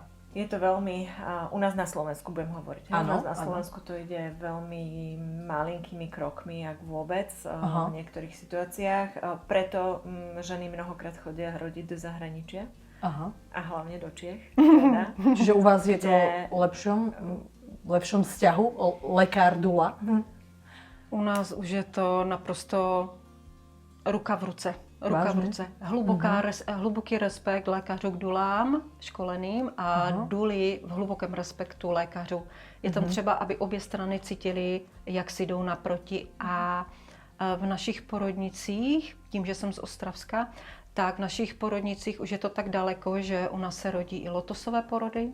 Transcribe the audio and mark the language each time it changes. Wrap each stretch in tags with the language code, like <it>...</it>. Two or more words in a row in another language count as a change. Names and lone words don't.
<sk>Je to veľmi, u nás na Slovensku budem hovoriť. U nás na Slovensku to ide veľmi malinkými krokmi, ak vôbec, v niektorých situáciách. Preto ženy mnohokrát chodia rodiť do zahraničia. A hlavne do Čiech. Teda. Čiže u vás je to lepšom vzťahu, lekár-dula?</sk> <cs>U nás už je to naprosto ruka v ruce. Hluboký respekt lékařů k dulám školeným a duly v hlubokém respektu lékařů. Je tam třeba, aby obě strany cítily, jak si jdou naproti a v našich porodnicích, tím, že jsem z Ostravska, tak v našich porodnicích už je to tak daleko, že u nás se rodí i lotosové porody.</cs>